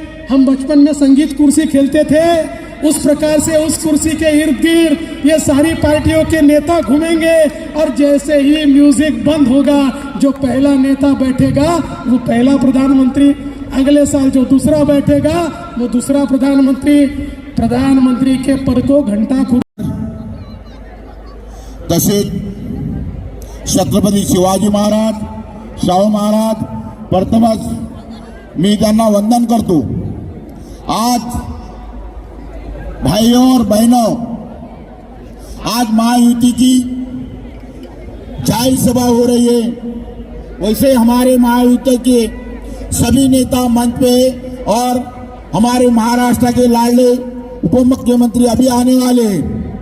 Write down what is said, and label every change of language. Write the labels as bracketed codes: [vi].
[hi] हम बचपन में संगीत कुर्सी खेलते थे, उस प्रकार से उस कुर्सी के इर्द गिर्द ये सारी पार्टियों के नेता घूमेंगे और जैसे ही म्यूजिक बंद होगा, जो पहला नेता बैठेगा वो पहला प्रधानमंत्री। अगले साल जो दूसरा बैठेगा वो दूसरा प्रधानमंत्री के पद को घंटा खूब। [mr] तसेच छत्रपती शिवाजी महाराज, शाहू महाराज प्रथमच मी त्यांना वंदन करतो। [hi] आज भाइयों और बहनों, आज महायुति की जाहिर सभा हो रही है। वैसे हमारे महायुति के सभी नेता मंच पे और हमारे महाराष्ट्र के लाडले उप मुख्यमंत्री अभी आने वाले हैं।